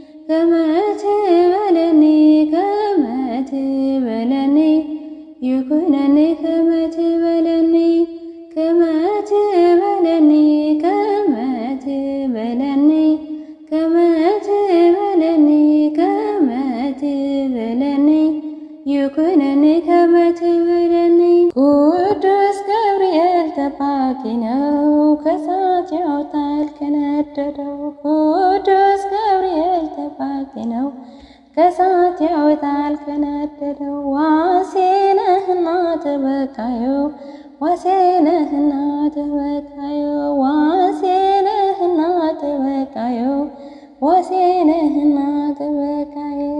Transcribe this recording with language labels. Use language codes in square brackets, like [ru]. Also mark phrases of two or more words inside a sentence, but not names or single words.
[gez] ከመ ትበለኒ ከመ ትበለኒ ይኩነኒ ከመ ትበለኒ ከመ ትበለኒ ከመ ትበለኒ ከመ ትበለኒ ከመ ትበለኒ ይኩነኒ ከመ ትበለኒ። [am] ቅዱስ ገብርኤል ጠባቂ ነው ከእሳት ያወጣል ከነደደው። ቅዱስ ገብርኤል ጠባቂ ነው ከእሳት ያወጣል ከነደደው። ዋሴ ነህና ተበቃዩ ዋሴ ነህና ተበቃዩ ዋሴ ነህና ተበቃዩ ዋሴ ነህና ተበቃዩ።